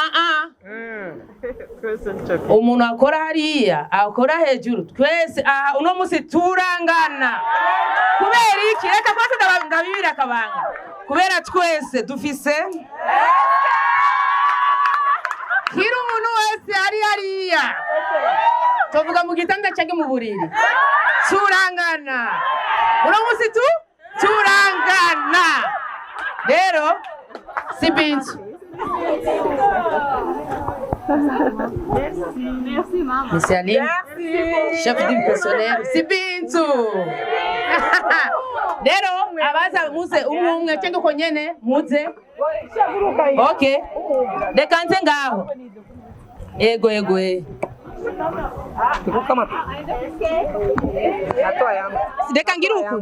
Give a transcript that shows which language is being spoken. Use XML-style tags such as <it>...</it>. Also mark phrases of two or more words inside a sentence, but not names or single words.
<rn>umuntu akora hariya akora hejuru twese aha uno musi turangana kubera iki reka twese ndabibira akabanga kubera twese dufise kiri umuntu wese ari hariya tuvuga mu gitanda canke mu buriri turangana uno musi turangana rero Sibintu</rn> <fr>Merci maman. Miss Aline, chef du personnel. Sibintu.</fr> <rn>Rero abaza muze umwe cyangwa uko nyene muze. Okay. Reka nze ngaho. Yego. Reka ngira uku.</rn>